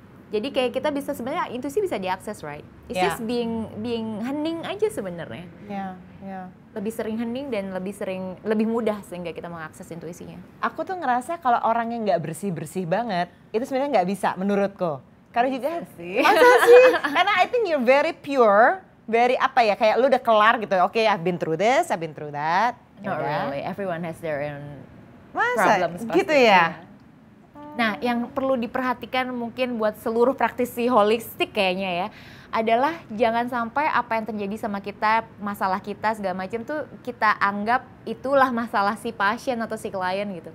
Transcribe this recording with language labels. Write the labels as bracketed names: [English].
[Indonesian] Jadi kayak kita bisa sebenarnya intuisi bisa diakses, [English] right? It's just being [Indonesian] hening aja sebenarnya. Lebih sering hening dan lebih mudah sehingga kita mengakses intuisinya. Aku tuh ngerasa kalau orang yang nggak bersih banget itu sebenarnya nggak bisa menurutku. Karena juga masa sih? Karena [English] I think you're very pure, very [Indonesian] apa ya, kayak lu udah kelar gitu. [English] Oke, I've been through this, I've been through that. Not really. Everyone has their own problems. [Indonesian] Masa gitu ya? Nah, yang perlu diperhatikan mungkin buat seluruh praktisi holistik kayaknya ya, adalah jangan sampai apa yang terjadi sama kita, masalah kita segala macam tuh kita anggap itulah masalah si pasien atau si klien gitu.